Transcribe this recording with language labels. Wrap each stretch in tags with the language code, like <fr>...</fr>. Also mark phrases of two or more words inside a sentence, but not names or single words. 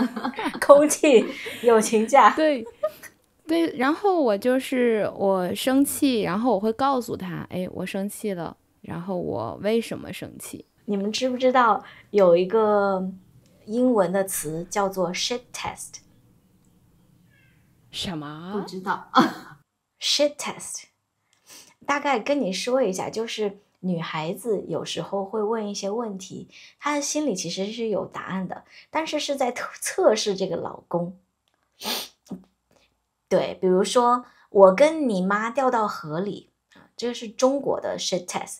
<zh>空氣，友情價。對，然後我生氣，然後我會告訴他，我生氣了，然後我為什麼生氣？你們知不知道有一個英文的詞叫做</zh> <en>shit test？</en> <zh>什麼？不知道。</zh> <en>shit test</en> <zh>大概跟你說一下，就是女孩子有時候會問一些問題，她的心裡其實是有答案的，但是是在測試這個老公。對，比如說我跟你媽掉到河裡，這個是中國的</zh> <en>shit test。</en>